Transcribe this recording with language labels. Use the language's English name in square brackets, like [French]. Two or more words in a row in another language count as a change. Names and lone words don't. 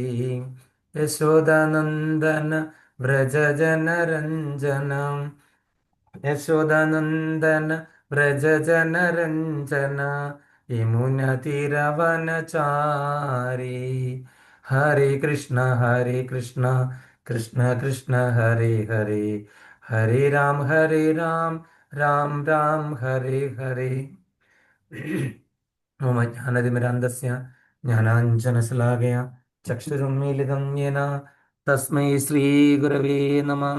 [Sanskrit] യശോദനന്ദന വ്രജ ജനരഞ്ജനം യശോദനന്ദന വ്രജ ജനരഞ്ജന യമുന തീരവനചാരി. ഹരേ കൃഷ്ണ കൃഷ്ണ കൃഷ്ണ ഹരേ ഹരേ, ഹരേ രാം രാം രാം ഹരേ ഹരേ. मम ज्ञानतिमिरान्धस्य ज्ञानाञ्जनशलाकया चक्षुरुन्मीलितं येन तस्मै श्रीगुरवे नमः.